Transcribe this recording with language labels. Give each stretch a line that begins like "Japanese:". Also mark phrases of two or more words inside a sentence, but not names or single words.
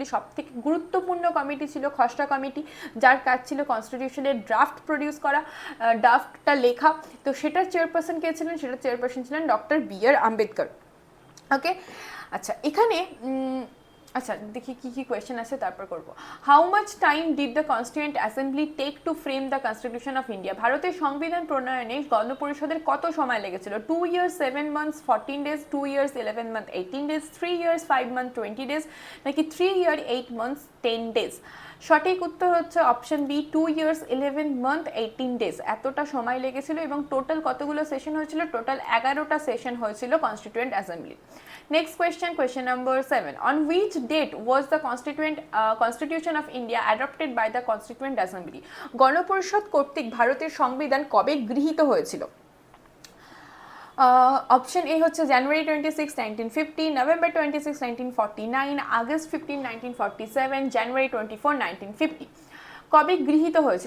Bangla: সব থেকে গুরুত্বপূর্ণ কমিটি ছিল খসড়া কমিটি, যার কাজ ছিল কনস্টিটিউশনের
English: draft produce
Bangla: করা, ড্রাফটটা লেখা। তো সেটার চেয়ারপারসন কে ছিলেন? সেটার চেয়ারপারসন ছিলেন ডক্টর বি আর আম্বেদকর। ওকে, আচ্ছা এখানে আচ্ছা দেখি কি কি কোয়েশ্চেন আছে তারপর করব।
English: How much time did the Constituent Assembly take to frame the Constitution of India?
Bangla: ভারতের সংবিধান প্রণয়নে গণপরিষদের কত সময় লেগেছিল?
English: 2 years 7 months 14 days, 2 years 11 months 18 days, 3 years 5 months 20 days নাকি 3 years 8 months 10 days?
Bangla: সঠিক উত্তর হচ্ছে
English: option B 2 years 11 months 18 days।
Bangla: এতটা সময় লেগেছিল। এবং টোটাল কতগুলো সেশন হয়েছিল? টোটাল 11টা সেশন হয়েছিল
English: Constituent Assembly. Next question, question number 7. On which date was the Constitution of India adopted by the Constituent Assembly?
Bangla: গণপরিষদ কর্তৃক ভারতের সংবিধান কবে গৃহীত হয়েছিল?
English: option A
Bangla: হচ্ছে জানুয়ারি 26, 1950, নভেম্বর 26, 1949, আগস্ট 15, 1947, জানুয়ারি 24, 1950। কবে গৃহীত হয়েছিল?